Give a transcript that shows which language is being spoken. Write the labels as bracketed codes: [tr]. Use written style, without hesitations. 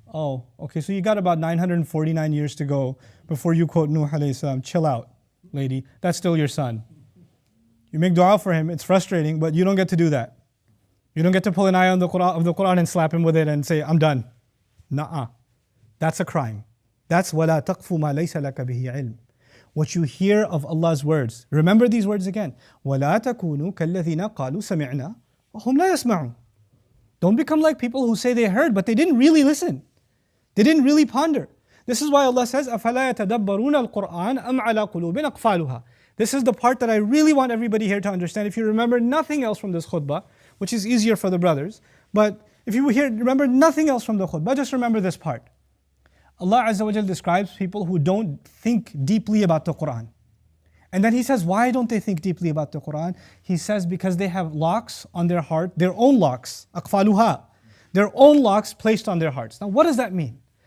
[en] Oh, okay, so you got about 949 years to go before you quote Nuh alayhi salam. Chill out, lady. That's still your son. You make dua for him, it's frustrating, but you don't get to do that. You don't get to pull an ayah of the Quran and slap him with it and say, I'm done. Nuh-uh. That's a crime. That's [ar] وَلَا تَقْفُ مَا لَيْسَ لَكَ بِهِ عِلْمٍ. [en] What you hear of Allah's words. Remember these words again. [ar] وَلَا تَكُونُوا كَالَّذِينَ قَالُوا سَمِعْنَا وَهُمْ لَا يَسْمَعُونَ. [en] Don't become like people who say they heard, but they didn't really listen. They didn't really ponder. This is why Allah says, [ar] أَفَلَا يَتَدَبَّرُونَ الْقُرْآنَ أَمْ عَلَى قُلُوبٍ أَقْفَالُهَا. [en] This is the part that I really want everybody here to understand. If you remember nothing else from this khutbah, which is easier for the brothers, but If you remember nothing else from the khutbah, just remember this part. Allah Azza wa Jal describes people who don't think deeply about the Quran. And then He says, why don't they think deeply about the Quran? He says, because they have locks on their heart, their own locks, aqfaluha, their own locks placed on their hearts. Now what does that mean?